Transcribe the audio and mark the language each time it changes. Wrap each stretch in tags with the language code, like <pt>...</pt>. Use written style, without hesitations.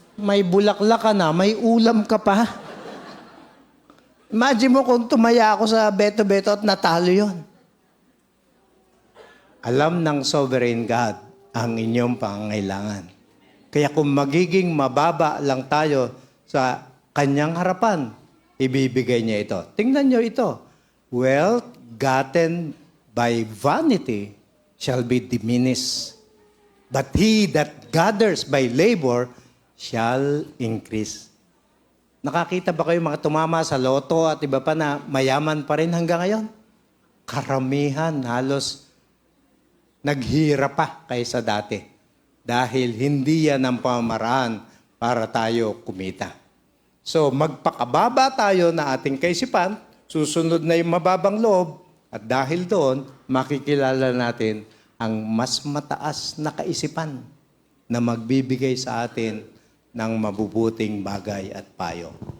<tl>May bulaklak ka na, may ulam ka pa. Imagine mo kung tumaya ako sa beto-beto at natalo yon. Alam ng sovereign God ang inyong pangangailangan. Kaya kung magiging mababa lang tayo sa kanyang harapan, ibibigay niya ito. Tingnan niyo ito.</tl> <en>Wealth gotten by vanity shall be diminished. But he that gathers by labor shall increase.</en> <tl>Nakakita ba kayo mga tumama sa loto at iba pa na mayaman pa rin hanggang ngayon? Karamihan, halos naghirap pa kaysa dati. Dahil hindi yan ang pamamaraan para tayo kumita. So, magpakababa tayo na ating kaisipan, susunod na yung mababang loob, at dahil doon, makikilala natin ang mas mataas na kaisipan na magbibigay sa atin ng mabubuting bagay at payo.</tl>